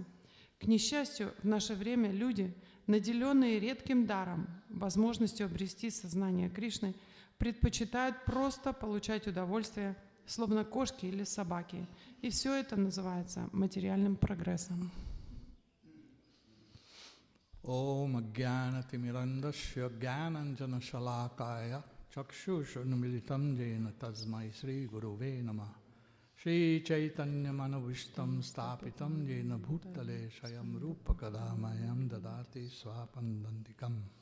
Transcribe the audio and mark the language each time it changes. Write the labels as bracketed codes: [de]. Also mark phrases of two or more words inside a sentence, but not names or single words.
[ru] К несчастью, в наше время люди, наделенные редким даром, возможностью обрести сознание Кришны, предпочитают просто получать удовольствие, словно кошки или собаки. И все это называется материальным прогрессом. [sa] ॐ अज्ञानतिमिरान्धस्य ज्ञानाञ्जन शलाकया चक्षुरुन्मीलितं येन तस्मै श्री गुरवे नमः श्री चैतन्य मनोऽभीष्टं स्थापितं येन भूतले स्वयं रूपकदामह्यं ददाति स्वपदान्तिकम्